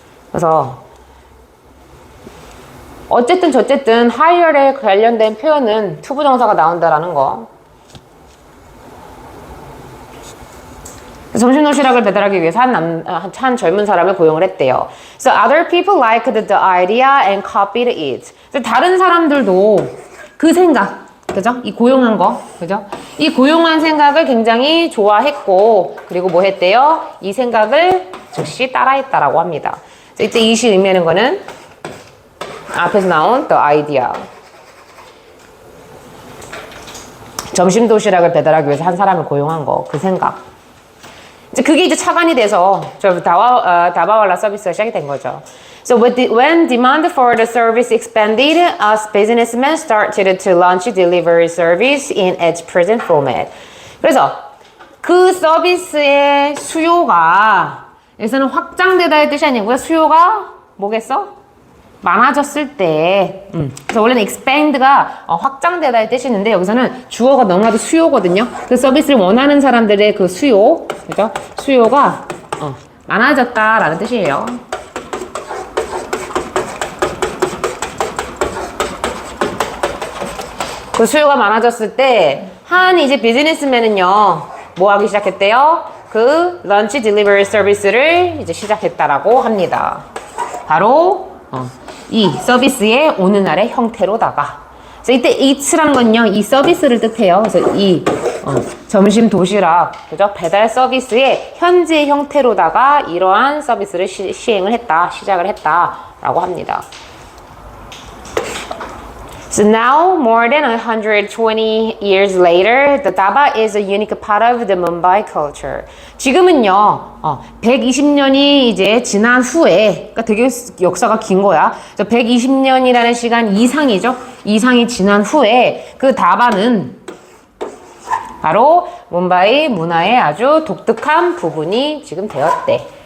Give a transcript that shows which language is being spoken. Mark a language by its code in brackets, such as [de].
[ko] 그래서 어쨌든 저쨌든 hire에 관련된 표현은 투부정사가 나온다라는 거. 점심 도시락을 배달하기 위해서 한 젊은 사람을 고용을 했대요. [en] So other people liked the idea and copied it. [ko] 다른 사람들도 그 생각, 그죠? 이 고용한 거, 그죠? 이 고용한 생각을 굉장히 좋아했고, 그리고 뭐 했대요? 이 생각을 즉시 따라했다라고 합니다. 이때 이시 의미하는 거는 앞에서 나온 [en] the idea. [ko] 점심 도시락을 배달하기 위해서 한 사람을 고용한 거, 그 생각. 그게 이제 차관이 돼서 다바왈라 서비스가 시작이 된 거죠. [en] So when demand for the service expanded, as businessmen started to launch delivery service in its present format. [ko] 그래서 그 서비스의 수요가 여기서는 확장되다의 뜻이 아니고요. 수요가 뭐겠어? 많아졌을 때, 그래서 원래는 expand가 확장되다의 뜻이 있는데 여기서는 주어가 너무나도 수요거든요. 그 서비스를 원하는 사람들의 그 수요, 그죠? 수요가 많아졌다라는 뜻이에요. 그 수요가 많아졌을 때 한 이제 비즈니스맨은요, 뭐 하기 시작했대요? 그 런치 딜리버리 서비스를 이제 시작했다라고 합니다. 바로 이 서비스의 오늘날의 형태로다가. 그래서 이때 it라는 건요, 이 서비스를 뜻해요. 그래서 이 점심 도시락, 그죠? 배달 서비스의 현재 형태로다가 이러한 서비스를 시행을 했다, 시작을 했다라고 합니다. [en] So now, more than 120 years later, the daba is a unique part of the Mumbai culture. [ko] 지금은요, 120년이 이제 지난 후에, 그러니까 되게 역사가 긴 거야. 120년이라는 시간 이상이죠. 이상이 지난 후에 그 다바는 바로 뭄바이 문화의 아주 독특한 부분이 지금 되었대.